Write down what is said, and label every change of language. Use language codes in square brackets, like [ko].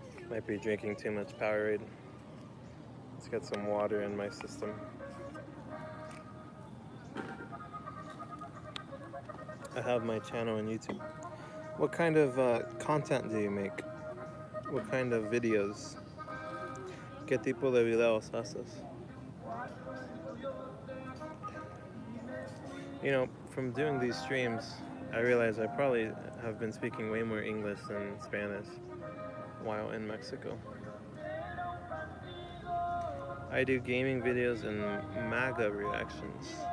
[en] Might be drinking too much Powerade. Let's get some water in my system. I have my channel on YouTube. What kind of content do you make? What kind of videos? [es] ¿Qué tipo de videos haces? [en] You know, from doing these streams, I realize I probably have been speaking way more English than Spanish while in Mexico. I do gaming videos and MAGA reactions.